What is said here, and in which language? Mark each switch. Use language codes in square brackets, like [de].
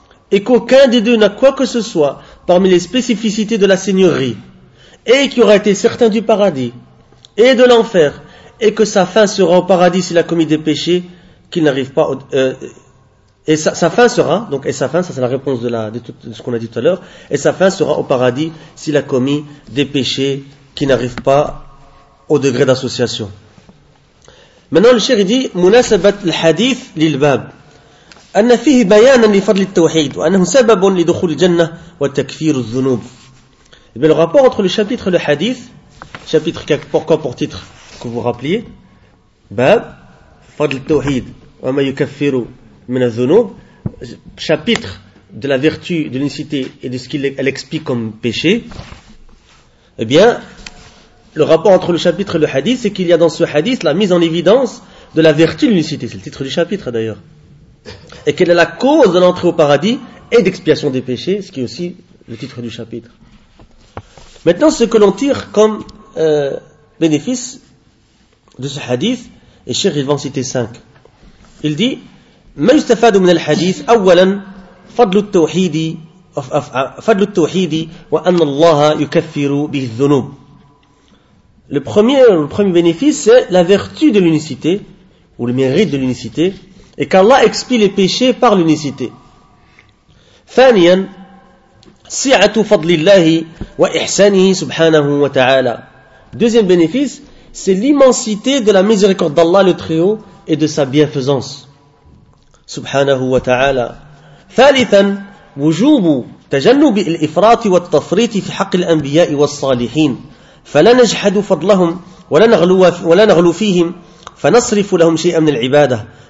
[fr] Et qu'aucun des deux n'a quoi que ce soit parmi les spécificités de la seigneurie, et qui aura été certain du paradis, et de l'enfer, et que sa fin sera au paradis s'il a commis des péchés, qu'il n'arrive pas au, et sa fin sera, donc, et sa fin, ça c'est la réponse de ce qu'on a dit tout à l'heure, et sa fin sera au paradis s'il a commis des péchés qui n'arrivent pas au degré d'association. Maintenant, le cheikh dit, munasabat al-hadith lil-bab. [ar] أن فيه بيانا لفضل التوحيد وأنه سبب لدخول الجنة وتكفير الذنوب. [fr] Et bien, le rapport entre le chapitre et le hadith, chapitre qui a pourquoi pour titre que vous rappeliez, bab [ar] فضل التوحيد وما يكفر من الذنوب, [fr] chapitre de la vertu, de l'unicité et de ce qu'elle explique comme péché. Eh bien, le rapport entre le chapitre et le hadith, c'est qu'il y a dans ce hadith la mise en évidence de la vertu de l'unicité. C'est le titre du chapitre d'ailleurs. Et quelle est la cause de l'entrée au paradis et d'expiation des péchés, ce qui est aussi le titre du chapitre. Maintenant, ce que l'on tire comme bénéfice de ce hadith, et Cheikh il va en citer 5. Il dit [ar] ما يستفاد من الحديث أولا فضل التوحيد وأن الله يكفر به الذنوب. [fr] Le premier bénéfice, c'est la vertu de l'unicité ou le mérite de l'unicité. Et qu'Allah expie les péchés par l'unicité. [ar] ثانياً سعة فضل الله وإحسانه سبحانه وتعالى. [fr] Deuxième bénéfice, c'est l'immensité de la miséricorde d'Allah le Très-Haut et de sa bienfaisance. [ar] سبحانه وتعالى. ثالثاً وجوب تجنب الإفراط والتفريط في حق الأنبياء والصالحين. فلا نجحد فضلهم ولا نغلو فيهم فنصرف لهم شيئاً من العبادة.